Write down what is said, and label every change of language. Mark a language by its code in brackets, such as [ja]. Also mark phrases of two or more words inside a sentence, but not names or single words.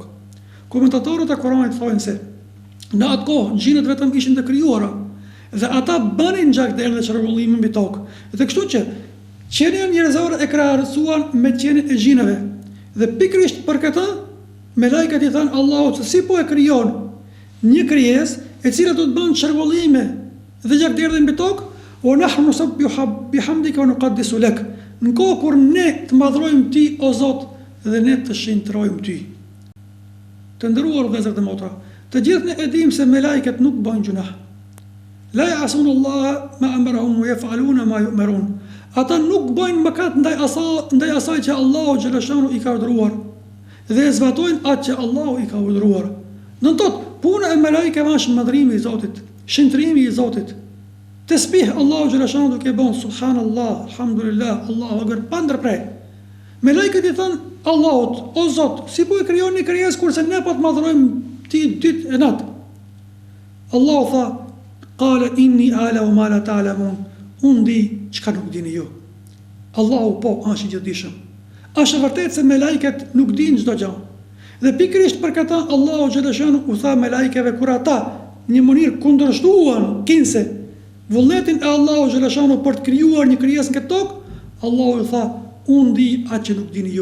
[sq] Komentatorët e Kuranit thonë se në atë kohë gjinët vetëm ishin të krijuara dhe ata bënin gjakderdhe dhe çrregullime mbi tokë. Dhe kështu që qenia njerëzore e krahasuan me qenien e gjinëve. Dhe pikërisht për këtë me lajket i thanë Allahut se si po e krijon një krijesë e cila do të bën çrregullime dhe gjakderdhe mbi tokë, [ar] "ونحن نسبح بحمدك ونقدس لك." [sq] Në kohë kur ne të madhrojmë ti o Zot dhe ne të shenjtrojmë ty. Të nderuar vëllezër dhe motra, Të gjithë ne e dimë se me lajket nuk bëjnë gjunah. [ar] لا يعصون الله ما أمرهم ويفعلون ما يؤمرون. [sq] Ata nuk bëjnë mëkat ndaj asaj që Allahu xhaleshanu i ka urdhëruar dhe zbatojnë atë që Allahu i ka urdhëruar. Do të thotë, puna e melajkeve është madhrimi i Zotit, shëntrimi i Zotit. Tesbih Allahu xhaleshanu duke bën [ar] سبحان الله الحمد لله الله أكبر [sq] pa ndërprer. Melajket i thënë Allahut, o Zot, si po e krijoni krijesë kurse ne po të madhrojmë ti ditë e natë. Allahu tha, [ar] قال إني أعلم ما لا تعلمون. [sq] Unë di çka nuk dini ju. Allahu po është i gjithdijshëm. Është vërtet se me lajket nuk dinë çdo gjë. Dhe pikërisht për këtë Allahu xhaleshanu u tha me lajkeve kur ata në mënyrë kundërshtuan kinse vullnetin e Allahu xhaleshanu për të krijuar një krijesë në këtë tokë, Allahu u tha unë di atë që nuk dini ju.